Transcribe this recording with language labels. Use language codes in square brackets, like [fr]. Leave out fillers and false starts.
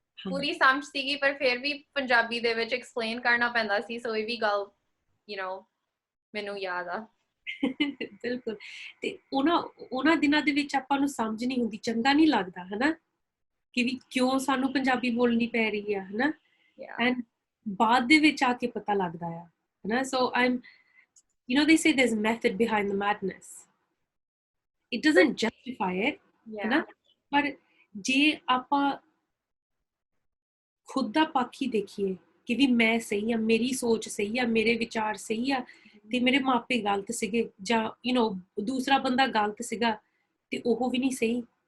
[pa] ਪੂਰੀ ਸਮਝ ਸੀਗੀ ਪਰ ਫਿਰ ਵੀ ਪੰਜਾਬੀ ਦੇ ਵਿੱਚ ਐਕਸਪਲੇਨ ਕਰਨਾ ਪੈਂਦਾ ਸੀ, ਸੋ ਇਹ ਵੀ ਗੱਲ ਮੈਨੂੰ ਯਾਦ ਆ। ਬਿਲਕੁਲ। ਤੇ ਉਹਨਾਂ ਦਿਨਾਂ ਦੇ ਵਿੱਚ ਆਪਾਂ ਨੂੰ ਸਮਝ ਨਹੀਂ ਹੁੰਦੀ, ਚੰਗਾ ਨਹੀਂ ਲੱਗਦਾ ਹਨਾ ਕਿ ਵੀ ਕਿਉਂ ਸਾਨੂੰ ਪੰਜਾਬੀ ਬੋਲਣੀ ਪੈ ਰਹੀ ਆ ਹਨਾ। ਐਂਡ ਬਾਅਦ ਦੇ ਵਿੱਚ ਆ ਕੇ ਪਤਾ ਲੱਗਦਾ ਆ ਹਨਾ। [en] So they say there's method behind the madness. It doesn't justify it [pa] ਹਨਾ, ਪਰ ਜੇ ਆਪਾਂ ਖੁਦ ਦਾ ਪੱਖ ਹੀ ਦੇਖੀਏ ਕਿ ਵੀ ਮੈਂ ਸਹੀ ਆ, ਮੇਰੀ ਸੋਚ ਸਹੀ ਆ, ਮੇਰੇ ਵਿਚਾਰ ਸਹੀ ਆ ਤੇ ਮੇਰੇ ਮਾਪੇ ਗਲਤ ਸੀਗੇ, ਜਾਂ ਦੂਸਰਾ ਬੰਦਾ ਗਲਤ ਸੀਗਾ ਤੇ ਉਹ ਵੀ ਨਹੀਂ ਸਹੀ।